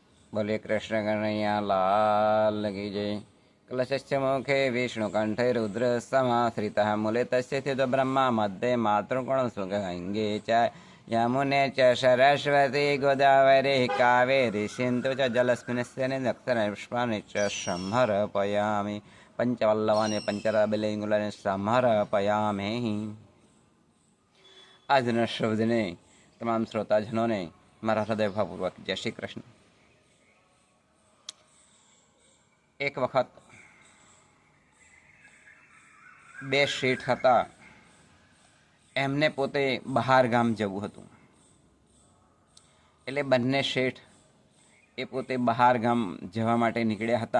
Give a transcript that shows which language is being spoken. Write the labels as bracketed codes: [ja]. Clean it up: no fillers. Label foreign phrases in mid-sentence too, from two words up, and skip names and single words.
[hi] बोले कृष्ण कन्हैया लाल की जय। [sa] कलशस्य मुखे विष्णुकण्ठे रुद्रसमाश्रितः मूले तस्य स्थितो ब्रह्मा मध्ये मातृकोण सुगङ्गे च यमुने च सरस्वती गोदावरी कावेरी सिन्धु च जलस्मिन् नक्षत्रपुष्पाणि च समर्पयामि पंचवल्लभानि पंचरबिलिङ्गुलानि समर्पयामि। [gu] આજના શબ્દને તમામ શ્રોતાજનોને મારા હૃદયભાવપૂર્વક જય શ્રી કૃષ્ણ। એક વખત બે શેઠ હતા, એમને પોતે બહાર ગામ જવું હતું, એટલે બંને શેઠ એ પોતે બહાર ગામ જવા માટે નીકળ્યા હતા।